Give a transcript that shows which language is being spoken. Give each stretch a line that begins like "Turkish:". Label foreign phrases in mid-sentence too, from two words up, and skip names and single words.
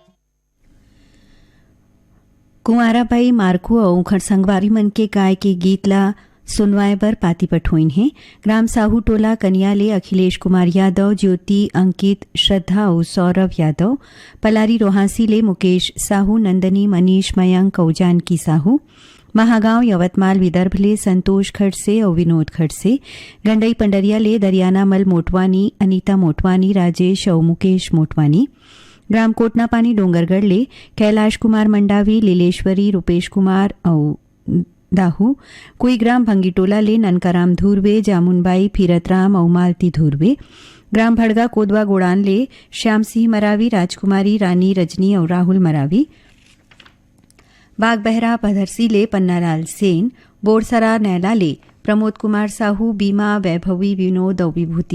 Chhattisgarhi: कुंवाराबाई मार्कू और खरसंगवारी मन के गाय के गीत ला सुनवाए बर पाती पठोइन है। ग्राम साहू टोला कन्याले अखिलेश कुमार यादव, ज्योति, अंकित, श्रद्धा और सौरभ यादव, पलारी रोहासी ले मुकेश साहू, नंदनी, मनीष, मयंक और जानकी साहू, महागांव यवतमाल विदर्भ ले संतोष खड़से और विनोद खड़से, गंडई पंडरिया ले दरियाना मल मोटवानी, अनीता मोटवानी, राजेश और मुकेश मोटवानी, ग्राम कोटना पानी डोंगरगढ़ ले कैलाश कुमार मंडावी, लीलेश्वरी, रूपेश कुमार और दाहू, कोई ग्राम भंगीटोला ले ननकाराम धूरवे, जामुनबाई, फीरतराम और मालती धूरवे, ग्राम भड़गा कोदवा गोड़ान ले श्याम सिंह मरावी, राजकुमारी, रानी, रजनी और राहुल मरावी, बाग बहरा पधरसी ले पन्नालाल सेन, बोरसरा नैला ले प्रमोद कुमार साहू, बीमा, वैभवी, विनोद और विभूति